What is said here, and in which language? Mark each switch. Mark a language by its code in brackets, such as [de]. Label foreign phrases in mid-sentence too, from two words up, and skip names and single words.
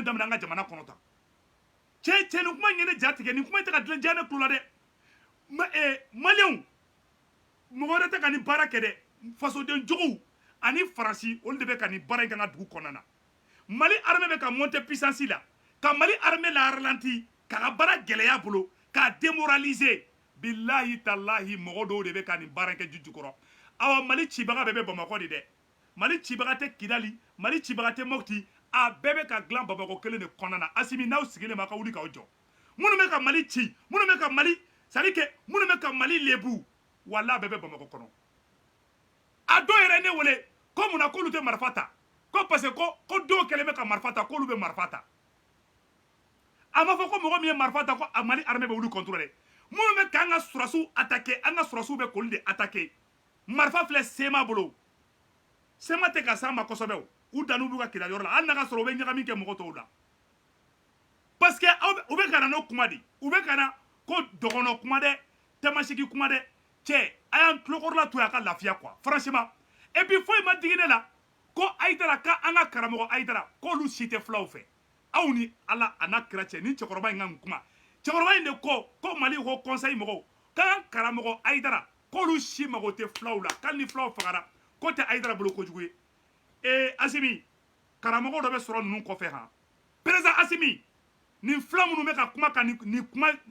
[bm] daminɛ an ka jamana kɔnɔ tan cɛ nin kuma in ye ne ja tigɛ nin kuma in tɛ ka diya ne tulo la dɛ maliyɛnw mɔgɔ wɛrɛ tɛ ka nin baara kɛ dɛ fasoden juguw ani faransi olu de bɛ ka nin baara in kɛ an ka dugu kɔnɔna na Mali armée bɛ ka monter puissance la ka Mali armée la ralenti ka ka baara gɛlɛya bolo k'a démoraliser bilahi talahi mɔgɔ dɔw de bɛ ka nin baara in kɛ Juju kɔrɔ awa Mali cibaga bɛɛ bɛ Bamakɔ de dɛ Mali cibaga tɛ Kidali Mali cibaga tɛ Mopti a bɛɛ bɛ ka dilan Bamakɔ kelen de kɔnɔna na Asimi n'aw sigilen ma ka wuli k'aw jɔ minnu bɛ ka Mali ci minnu bɛ ka Mali [fr] c'est à dire que [bm] minnu bɛ ka Mali lebu wala bɛɛ bɛ Bamakɔ kɔnɔ a dɔw yɛrɛ ne wele ko munna k'olu tɛ marifa ta ko [fr] parce que [bm] ko dɔw kɛlen bɛ ka marifa ta k'olu bɛ marifa ta a ma fɔ ko mɔgɔ min ye marifa ta ko a Mali armée bɛ wuli contrôler minnu bɛ k'an ka surasiw attaquer an ka surasiw bɛ k'olu de attaquer marifa filɛ Sema bolo Sema tɛ ka s'an ma kosɛbɛ o u danu b'u ka kira yɔrɔ la hali n'a ka sɔrɔ u bɛ ɲagami kɛ mɔgɔ tɔw la [fr] parce que [bm] u bɛ ka na n'o kuma de u bɛ ka na ko dɔgɔnɔ kuma dɛ tamasigi kuma dɛ cɛ a y'an tulokɔrɔla to a ka lafiya [fr] quoi franchement et puis [bm] foyi ma digi ne la ko Aïdara k'an ka karamɔgɔ Aïdara k'olu si tɛ fulaw fɛ aw ni Ala a n'a kira cɛ ni cɛkɔrɔba in ka nin kuma cɛkɔrɔba in de ko Mali ko conseil mɔgɔw k'an karamɔgɔ Aïdara k'olu si mago tɛ fulaw la k'ali ni fulaw fagara ko tɛ Aïdara bolo kojugu ye Asimi karamɔgɔ dɔ bɛ sɔrɔ ninnu kɔfɛ han président Asimi nin fula minnu bɛ ka kuma ka nin kuma